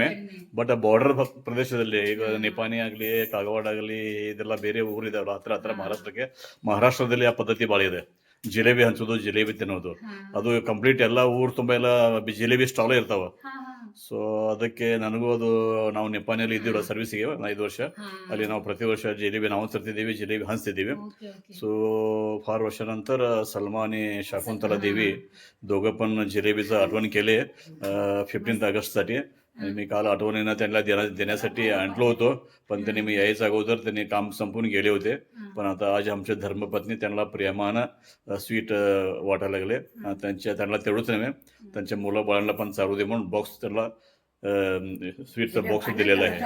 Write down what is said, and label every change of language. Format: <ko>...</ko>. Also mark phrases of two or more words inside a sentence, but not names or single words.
<kn>ಬಟ್ ಬಾರ್ಡರ್ ಪ್ರದೇಶದಲ್ಲಿ ಈಗ ನಿಪಾನಿ ಆಗ್ಲಿ ಕಾಗವಾಡ ಆಗಲಿ ಇದೆಲ್ಲ ಬೇರೆ ಊರಿದಾವಲ್ಲ ಹತ್ರ ಮಹಾರಾಷ್ಟ್ರದಲ್ಲಿ ಆ ಪದ್ಧತಿ ಭಾಳ ಇದೆ ಜಿಲೇಬಿ ಹಂಚೋದು ಜಿಲೇಬಿ ತಿನ್ನೋದು ಅದು ಕಂಪ್ಲೀಟ್ ಎಲ್ಲ ಊರು ತುಂಬಾ ಎಲ್ಲ ಜಿಲೇಬಿ ಸ್ಟಾಲ್ ಇರ್ತಾವ ಸೊ ಅದಕ್ಕೆ ನನಗೂ ಅದು ನಾವು ನಿಪಾನಿಯಲ್ಲಿ ಇದ್ದೀವಿ ಸರ್ವಿಸ್ಗೆ 5 ವರ್ಷ ಅಲ್ಲಿ ನಾವು ಪ್ರತಿ ವರ್ಷ ಜಿಲೇಬಿ ನಾವು ತರ್ತಿದ್ದೀವಿ ಜಿಲೇಬಿ ಹಂಚ್ತಿದ್ದೀವಿ</kn> <mr>सो फार वर्षानंतर सलमानी शाकुंतला देवी दोघं पण जिलेबीचं आठवण केले 15 ऑगस्टसाठी मी काल आठवणीनं त्यांना देण्यासाठी आणलो होतो पण त्यांनी मी यायच्या अगोदर त्यांनी काम संपून गेले होते पण आता आज आमचे धर्मपत्नी त्यांना प्रेमानं स्वीट वाटायला लागले त्यांना तेवढंच नव्हे त्यांच्या मुलं बाळांना पण चालू दे म्हणून बॉक्स त्यांना स्वीटचा बॉक्स दिलेला आहे</mr>